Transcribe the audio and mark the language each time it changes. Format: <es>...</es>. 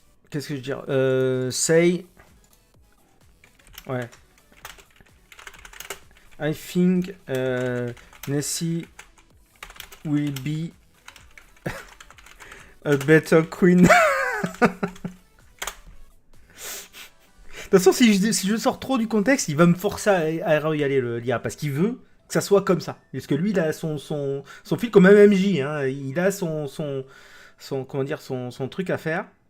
<fr>Qu'est-ce que je veux dire say. Ouais.</fr> <en>I think Nessie will be a better queen.</en> <fr>De toute façon, si je sors trop du contexte, il va me forcer à y aller, le Lia, parce qu'il veut que ça soit comme ça. Parce que lui, il a son fil comme MMJ, hein. Il a son comment dire, son truc à faire.</fr>